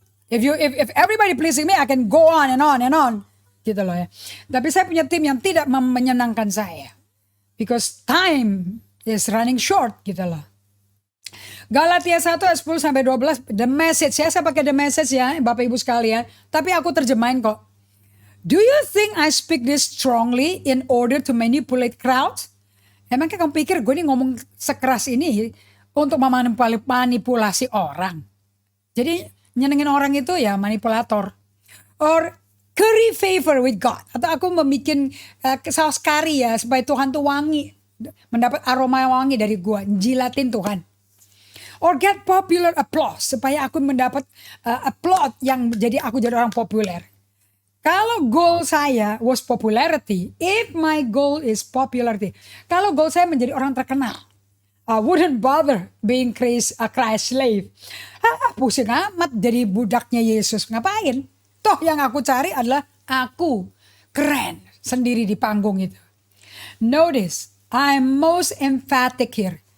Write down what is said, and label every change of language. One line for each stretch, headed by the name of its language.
English: If everybody pleasing me, I can go on and on.
Indonesian: Gitu loh ya. Tapi saya punya tim yang tidak menyenangkan saya.
English: Because time is running short
Indonesian: gitu loh.
English: Galatia 1 ayat 10 sampai 12 The Message.
Indonesian: Saya pakai The Message ya Bapak Ibu sekalian. Tapi aku terjemahin kok.
English: Do you think I speak this strongly in order to manipulate crowds?
Indonesian: Emangnya kamu pikir gue ini ngomong sekeras ini untuk memanipulasi orang? Jadi nyenengin orang itu ya manipulator.
English: Or curry favor with God.
Indonesian: Atau aku membuat saus kari ya supaya Tuhan tuh wangi. Mendapat aroma wangi dari gue. Jilatin Tuhan.
English: Or get popular applause.
Indonesian: Supaya aku mendapat applaud yang jadi aku jadi orang populer. Kalau goal saya
English: was popularity. If my goal is popularity.
Indonesian: Kalau goal saya menjadi orang terkenal.
English: I wouldn't bother being a Christ slave.
Indonesian: Pusing amat jadi budaknya Yesus. Ngapain? Toh yang aku cari adalah aku keren sendiri di panggung itu.
English: Notice, I'm most emphatic here.